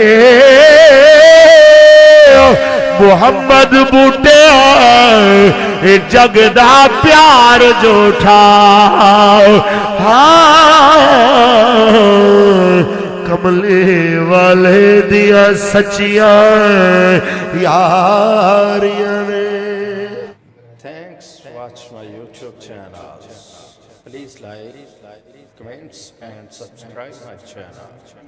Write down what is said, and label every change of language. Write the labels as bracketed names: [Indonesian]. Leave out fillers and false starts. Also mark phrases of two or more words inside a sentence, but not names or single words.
[Punjabi] محمد بوٹے جگ دا پیار جو ٹھا کملے والے دیا سچیاں یاریاں نے. [English] Thanks. Watch my YouTube channel. Please like, comments and subscribe my channel.